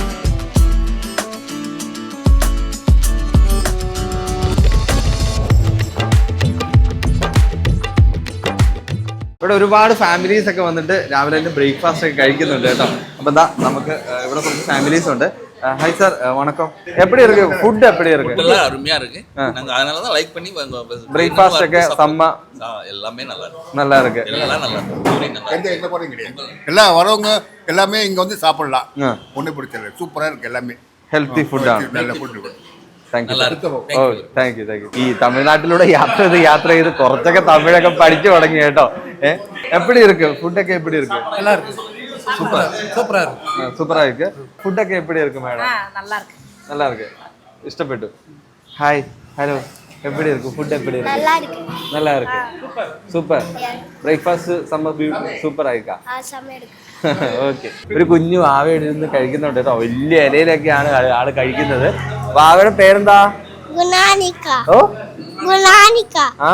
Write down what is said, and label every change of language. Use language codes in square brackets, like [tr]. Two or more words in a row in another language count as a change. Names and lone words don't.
[ml] ഇവിടെ ഒരുപാട് ഫാമിലീസ് ഒക്കെ വന്നിട്ട് രാവിലെ തന്നെ ബ്രേക്ക്ഫാസ്റ്റ് ഒക്കെ കഴിക്കുന്നുണ്ട് കേട്ടോ. അപ്പോൾ എന്താ നമുക്ക് ഇവിടെ കുറച്ച് ഫാമിലീസ് ഉണ്ട്. [ta] ஹாய் சார், வணக்கம். எப்படி இருக்கு ஃபுட்? எப்படி இருக்கு? எல்லாம் அருமையா இருக்கு. நாங்க அதனால தான் லைக் பண்ணி பிரேக்ஃபாஸ்ட் ഒക്കെ சம்ம எல்லாமே நல்லா இருக்கு. நல்லா இருக்கு. எல்லாம் நல்லா இருக்கு. எந்த குறையும் கிடையாது. எல்லாம் வரவங்க எல்லாமே இங்க வந்து சாப்பிடலாம். ஒண்ணு பிடிச்சல. சூப்பரா இருக்கு. எல்லாமே [ml] ഹെൽത്തി ഫുഡാണ്. [ta] நல்ல ஃபுட். [ml] ഈ തമിഴ്നാട്ടിലൂടെ യാത്ര ചെയ്ത് കുറച്ചൊക്കെ തമിഴൊക്കെ പഠിച്ചു തുടങ്ങി കേട്ടോ. [ta] எப்படி இருக்கு? ஃபுட்டൊക്കെ எப்படி இருக்கு? நல்லா இருக்கு. சூப்பரா இருக்கு. ஃபுட்டൊക്കെ எப்படி இருக்கு மேடம்? நல்லா இருக்கு. இஷ்டப்பட்டு. ஹாய், ஹலோ. எப்படி இருக்கு ஃபுட்? எப்படி இருக்கு? நல்லா இருக்கு. [ml] സൂപ്പർ. ബ്രേക്ക്ഫാസ്റ്റ് സൂപ്പർ ആയിക്കാ. ഓക്കെ. ഒരു കുഞ്ഞു വാവയുടെ ഇരുന്ന് കഴിക്കുന്നുണ്ട് കേട്ടോ. വലിയ ഇലയിലൊക്കെയാണ് ആള് കഴിക്കുന്നത്. വാവയുടെ പേരെന്താ? ഓ, ആ.